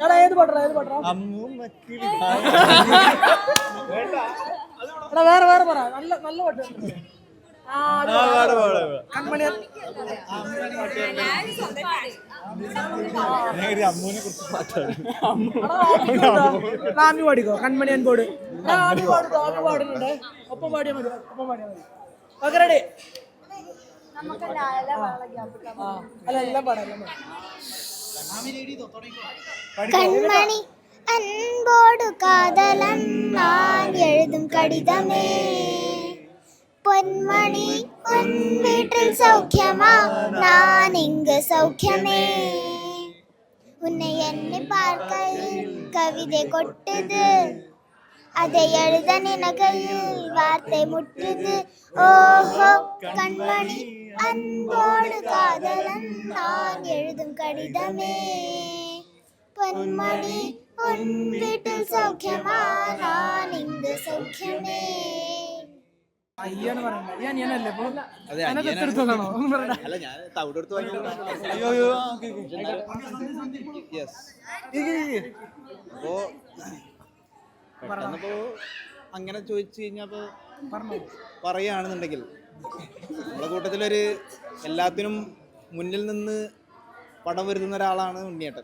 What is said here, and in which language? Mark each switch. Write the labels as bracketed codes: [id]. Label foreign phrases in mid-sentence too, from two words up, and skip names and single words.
[ml] ഏത് പാട്ടാ വേറെ പറ നല്ല നല്ല പാട്ട് കൺമണി ആമി പാടിക്കോ കൺമണി അൻപോട് ആമി പാടുന്നുണ്ട് ഒപ്പം പാടിയാൽ മതി [en] okay ready [ml] അല്ല എല്ലാം പാടാം [ta] கண்மணி அன்போடு காதலன் நான் எழுதும் கடிதமே பொன்மணி உன் வீட்டில் சௌக்கியமா நான் இங்கு சௌக்கியமே உன்னை எண்ணி பார்க்கையில் கவிதை கொட்டுது அதை எழுத நினைக்கையில் வார்த்தை முட்டுது ஓஹோ கண்மணி அன்போடு காதலன் நான் எழுதும் கடிதமே பொன்மணி உன் வீட்டில் சௌக்கியமா நான் இங்கு சௌக்கியமே [ml] അയ്യാണ് പറയണ്ട ഈ അനിയനല്ലേ ഇപ്പൊ എന്നെ ദത്തെടുത്തതാണോ ഒന്നും പറയണ്ട അല്ല ഞാൻ തവിടെടുത്ത് അപ്പോ പെട്ടെന്നിപ്പോ അങ്ങനെ ചോദിച്ചു കഴിഞ്ഞപ്പോ പറയുകയാണെന്നുണ്ടെങ്കിൽ നമ്മളെ കൂട്ടത്തിലൊരു എല്ലാത്തിനും മുന്നിൽ നിന്ന് പടം വരുത്തുന്ന ഒരാളാണ് ഉണ്ണിയേട്ടൻ.